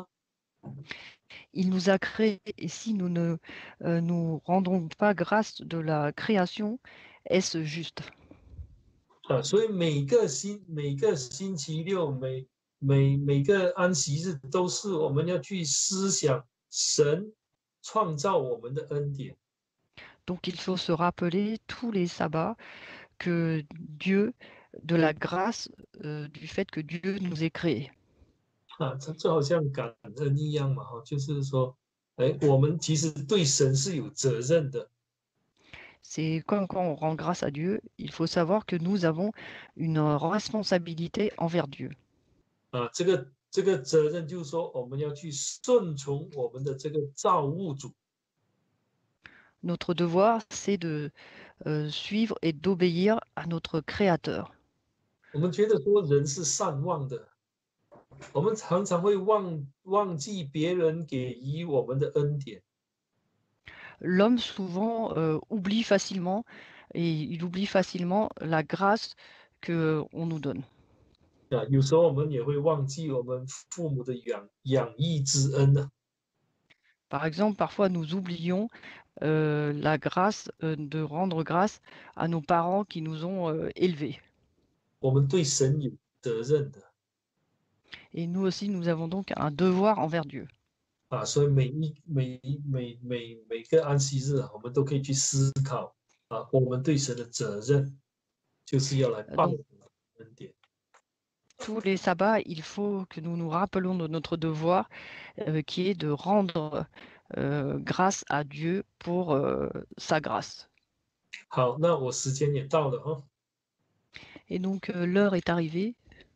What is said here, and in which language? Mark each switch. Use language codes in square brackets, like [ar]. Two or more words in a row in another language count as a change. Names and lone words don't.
[fr] Il nous a créés et si nous ne nous rendons pas grâce de la création, est-ce juste? [zh] 所以每个星期六，每个安息日，都是我们要去思想神创造我们的恩典。 [fr] Donc il faut se rappeler tous les sabbats que Dieu, de la grâce, du fait que Dieu nous ait créés. [zh] 这好像感恩一样嘛，就是说，我们其实对神是有责任的。 [fr] C'est comme quand on rend grâce à Dieu, il faut savoir que nous avons une responsabilité envers Dieu. [zh] 这个责任就是说，我们要去顺从我们的这个造物主。 [fr] Notre devoir, c'est de suivre et d'obéir à notre Créateur. [zh] 我们觉得说人是善忘的，我们常常会忘记别人给予我们的恩典。 [fr] L'homme souvent oublie facilement et il oublie facilement la grâce que on nous donne. [zh] 有时候我们也会忘记我们父母的养育之恩呢。 [fr] Par exemple, parfois nous oublions la grâce de rendre grâce à nos parents qui nous ont élevés. [zh] 我们对神有责任的 [fr] Et nous aussi, nous avons donc un devoir envers Dieu. [zh] 啊，所以每个安息日啊，我们都可以去思考啊，我们对神的责任就是要来报 [fr] Donc, [zh] 恩典。 [fr] tous les sabbats, il faut que nous nous rappelons de notre devoir, qui est de rendre grâce à Dieu pour sa grâce. [zh] 好，那我时间也到了哈。 [fr] Et donc, l'heure est arrivée.